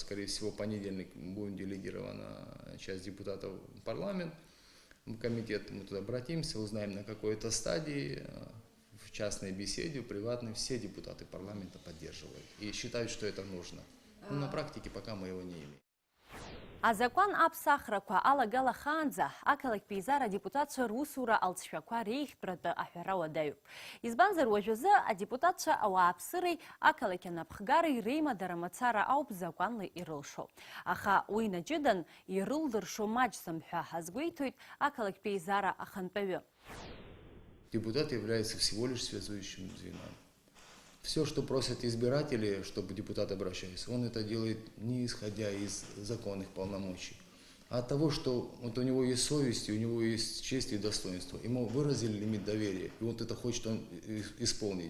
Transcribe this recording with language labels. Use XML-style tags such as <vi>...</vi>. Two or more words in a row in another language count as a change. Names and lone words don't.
<ru>Скорее всего, в понедельник будет делегирована часть депутатов в парламент, в комитет, мы туда обратимся, узнаем, на какой-то стадии, в частной беседе, в приватной, все депутаты парламента поддерживают и считают, что это нужно. Но на практике пока мы его не имеем.</ru> <ab>Азакәан аԥсахрақәа алагалахаанӡа ақалақь Пеизар адепутатцәа русура алҵшәақәа реихтәратәы аҳәара уадаҩуп. Избанзар уажәазы адепутатцәа ауааԥсыреи ақалақь анапхгареи реимадара мацара ауп закәанла ирылшо. Аха уи наҷыдан ирылдыршо маҷӡам ҳәа ҳазгәеиҭоит ақалақь Пеизара ахантәаҩы.</ab> <ru>Депутат является всего лишь связующим звеном. Все, что просят избиратели, чтобы депутат обращался, он это делает не исходя из законных полномочий, а от того, что вот у него есть совесть, у него есть честь и достоинство. Ему выразили лимит доверия, и вот это хочет он исполнить.</ru>